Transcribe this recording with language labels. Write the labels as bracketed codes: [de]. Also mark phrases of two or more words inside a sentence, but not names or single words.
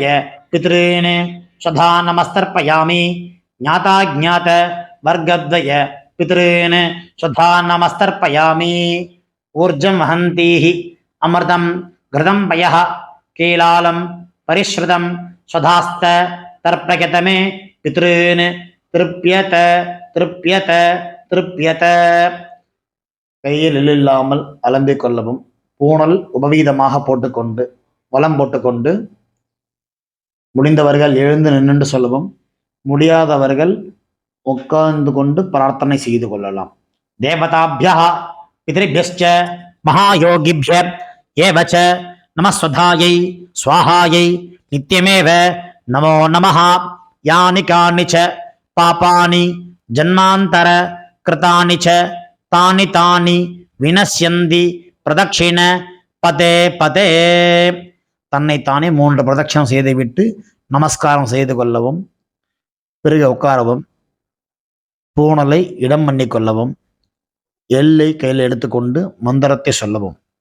[sa] पितॄन् स्वधा नमस्तर्पयामि ज्ञाताज्ञात वर्गद्वय पितॄन् स्वधा नमस्तर्पयामि ऊर्जं वहन्तीः अमृतं घृतं पयः कीलालं परिश्रुतं स्वधास्त तर्पयत मे पितॄन् तृप्यत तृप्यत तृप्यत. [ta] கையில் இல்லாமல் அலம்பிக் கொள்ளவும். பூணல் உபவீதமாக போட்டுக்கொண்டு வலம் போட்டுக்கொண்டு முடிந்தவர்கள் எழுந்து நின்று சொல்லவும், முடியாதவர்கள் உட்கார்ந்து கொண்டு பிரார்த்தனை செய்து கொள்ளலாம். [sa] देवताभ्यः पितृभ्यश्च महायोगिभ्य एव च नमस्वधायै स्वाहायै नित्यमेव नमो नमः। यानि कानि च पापानि जन्मान्तर कृतानि च तानि तानि विनश्यन्ति प्रदक्षिण पदे पदे. [ta] தன்னைத்தானே 3 பிரதட்சணம் செய்துவிட்டு நமஸ்காரம் செய்து கொள்ளவும், பிறகு உட்காரவும், பூணலை இடம் பண்ணி கொள்ளவும், எல்லை கையில் எடுத்துக்கொண்டு மந்திரத்தை சொல்லவும்.